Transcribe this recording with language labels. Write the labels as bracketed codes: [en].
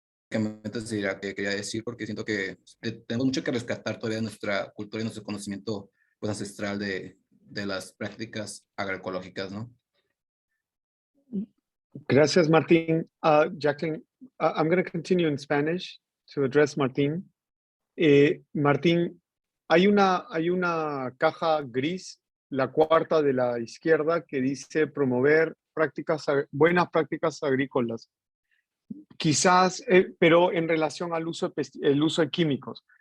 [es] Básicamente sería que quería decir, porque siento que tenemos mucho que rescatar todavía de nuestra cultura y nuestro conocimiento pues, ancestral de las prácticas agroecológicas, ¿no? Gracias, Martín. [en] Jacqueline, I'm going to continue in Spanish to address Martín. [es] Martín, hay una caja gris, la cuarta de la izquierda, que dice promover buenas prácticas agrícolas. Quizás, pero en relación al uso de químicos.